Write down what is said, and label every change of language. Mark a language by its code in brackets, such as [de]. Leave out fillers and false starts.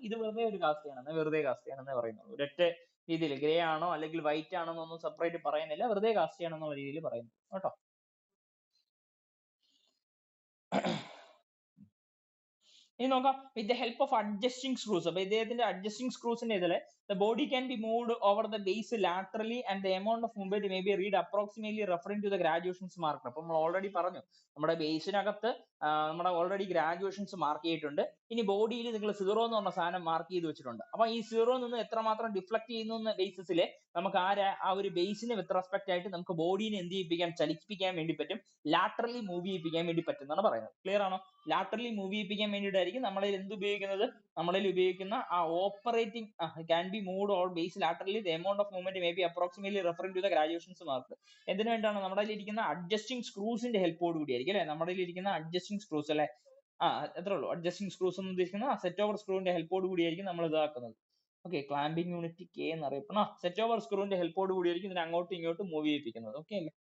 [ml] ഇത് വെറുതെ ഒരു കാസ്റ്റ് ചെയ്യണം, വെറുതെ കാസ്റ്റ് ചെയ്യണമെന്നേ പറയുന്നുള്ളൂ. ഒരൊറ്റ രീതിയിൽ ഗ്രേ ആണോ അല്ലെങ്കിൽ വൈറ്റ് ആണോ എന്നൊന്നും സെപ്പറേറ്റ് പറയുന്നില്ല. വെറുതെ കാസ്റ്റ് ചെയ്യണം എന്നുള്ള രീതിയിൽ പറയുന്നു കേട്ടോ. ഇനി നോക്കാം. [en] With the help of adjusting screws. [ml] അപ്പൊ ഇദ്ദേഹത്തിന്റെ അഡ്ജസ്റ്റിംഗ് സ്ക്രൂസിന്റെ ഇതില് [en] the body can be moved over the base laterally and the amount of movement may be read approximately referring to the graduations marked. [ml] അപ്പൊ നമ്മൾ ഓൾറെഡി പറഞ്ഞു നമ്മുടെ ബേസിനകത്ത് നമ്മുടെ already graduations mark ചെയ്തിട്ടുണ്ട്. ഇനി ബോഡിയിൽ നിങ്ങൾ 0 എന്ന് പറഞ്ഞ സാധനം മാർക്ക് ചെയ്ത് വെച്ചിട്ടുണ്ട്. അപ്പൊ ഈ 0 നിന്ന് എത്രമാത്രം ഡിഫ്ലക്ട് ചെയ്യുന്നു എന്ന ബേസിസില് നമുക്ക് ആ ഒരു ബേസിന് വിത്ത് റെസ്പെക്ട് ആയിട്ട് നമുക്ക് ബോഡീനെ എന്ത് ചെയ്യിപ്പിക്കാൻ, ചലിപ്പിക്കാൻ വേണ്ടി പറ്റും. ലാറ്ററലി മൂവ് ചെയ്യിപ്പിക്കാൻ വേണ്ടി പറ്റും എന്നാണ് പറയുന്നത്. ക്ലിയർ ആണോ? ലാറ്ററലി മൂവ് ചെയ്യിപ്പിക്കാൻ വേണ്ടിയിട്ടായിരിക്കും നമ്മളിൽ എന്ത് ഉപയോഗിക്കുന്നത്? നമ്മളിൽ ഉപയോഗിക്കുന്ന ആ operating [en] can be moved or base laterally. The amount of movement may be approximately referring to the graduations marked. [ml] എന്തിനു വേണ്ടിയാണ്? നമ്മുടെ ഇരിക്കുന്ന അഡ്ജസ്റ്റിംഗ് സ്ക്രൂസിന്റെ ഹെൽപ്പോട് കൂടി ആയിരിക്കും അല്ലെ. നമ്മുടെ ഇരിക്കുന്ന അഡ്ജസ്റ്റിംഗ് സ്ക്രൂസ് അല്ലെ. എത്രേ ഉള്ളൂ. അഡ്ജസ്റ്റിംഗ് സ്ക്രൂസ് എന്ന് ഉദ്ദേശിക്കുന്നത് സെറ്റ് ഓവർ സ്ക്രൂവിന്റെ ഹെൽപ്പോട് കൂടിയായിരിക്കും നമ്മൾ ഇതാക്കുന്നത്. ഓക്കെ. ക്ലാമ്പിംഗ് യൂണിറ്റ് കെ എന്ന് അറിയപ്പെടുന്ന സെറ്റ് ഓവർ സ്ക്രൂവിന്റെ ഹെൽപ്പോട് കൂടിയായിരിക്കും ഇതിനെ അങ്ങോട്ടും ഇങ്ങോട്ടും മൂവ് ചെയ്യിപ്പിക്കുന്നത്. ഓക്കെ അല്ലേ?